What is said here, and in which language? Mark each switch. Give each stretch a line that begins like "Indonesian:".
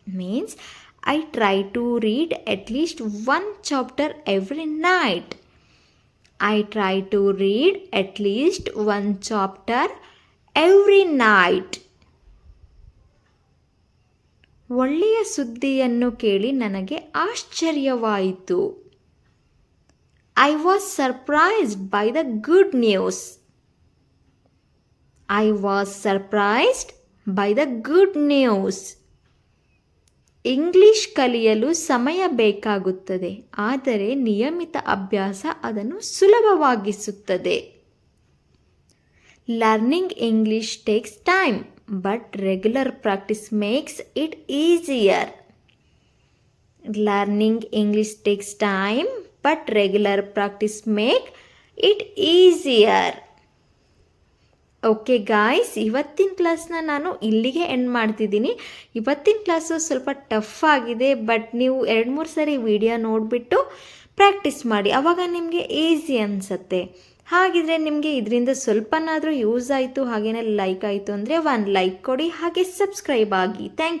English: Means I try to read at least one chapter every night. I try to read at least one chapter every night.
Kannada: ಒಳ್ಳೆಯ ಸುದ್ದಿಯನ್ನು ಕೇಳಿ ನನಗೆ ಆಶ್ಚರ್ಯವಾಯಿತು.
English: I was surprised by the good news. I was surprised by the good news.
Kannada: English ಕಲಿಯಲು ಸಮಯ ಬೇಕಾಗುತ್ತದೆ, ಆದರೆ ನಿಯಮಿತ ಅಭ್ಯಾಸ ಅದನ್ನು ಸುಲಭವಾಗಿಸುತ್ತದೆ.
English: Learning English takes time, but regular practice makes it easier. Learning English takes time, but regular practice make it easier.
Kannada: Okay guys, ಇವತ್ತಿನ ಕ್ಲಾಸ್ನ ನಾನು ಇಲ್ಲಿಗೆ ಎಂಡ್ ಮಾಡ್ತಿದ್ದೀನಿ. ಇವತ್ತಿನ ಕ್ಲಾಸು ಸ್ವಲ್ಪ ಟಫ್ ಆಗಿದೆ, ಬಟ್ ನೀವು 2-3 ಸರಿ ವಿಡಿಯೋ ನೋಡಿಬಿಟ್ಟು ಪ್ರಾಕ್ಟೀಸ್ ಮಾಡಿ, ಆವಾಗ ನಿಮಗೆ ಈಸಿ ಅನಿಸುತ್ತೆ. ಹಾಗಿದ್ರೆ ನಿಮಗೆ ಇದರಿಂದ ಸ್ವಲ್ಪನಾದರೂ ಯೂಸ್ ಆಯಿತು, ಹಾಗೆಯೇ ಲೈಕ್ ಆಯಿತು ಅಂದರೆ 1 ಲೈಕ್ ಕೊಡಿ, ಹಾಗೆ ಸಬ್ಸ್ಕ್ರೈಬ್ ಆಗಿ. Thank you.